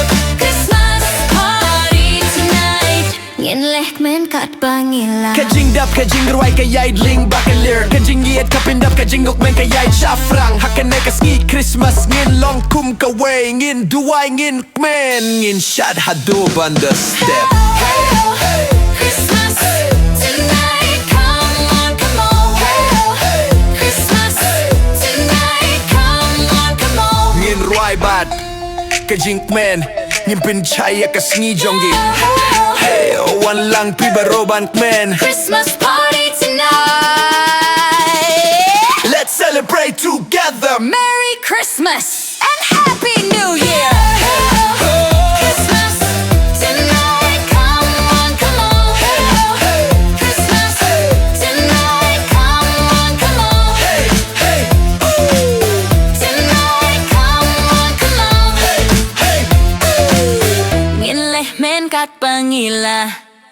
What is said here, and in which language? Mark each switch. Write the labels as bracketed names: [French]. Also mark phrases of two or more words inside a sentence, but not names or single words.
[English] Krismas Party Tonight [Khasi] kmen kat bangila Ka jingdap ka Jingrwai ka ieid bakelir Ka Jingieid ka pindap ka jingkmen ka ieid shafrang Haka ne ka ski Krismas ngin long kum ka way Ngin duwai ngin kmen Ngin shad haduban [English] the step Hey ho, Krismas tonight, come on, come on. Hey ho, Krismas tonight, come on, come on. [Khasi] Ngin Rwai bad ka jingkmen Ngin pinchaya ka sngi Hey one lang pi baroban kmen [English] Krismas Party Tonight. Let's celebrate together Merry Christmas and Happy New Year. Krismas tonight, come on, come on. Krismas tonight, come on, come on. Tonight, come on, come on. [Khasi] kmen kat bangila.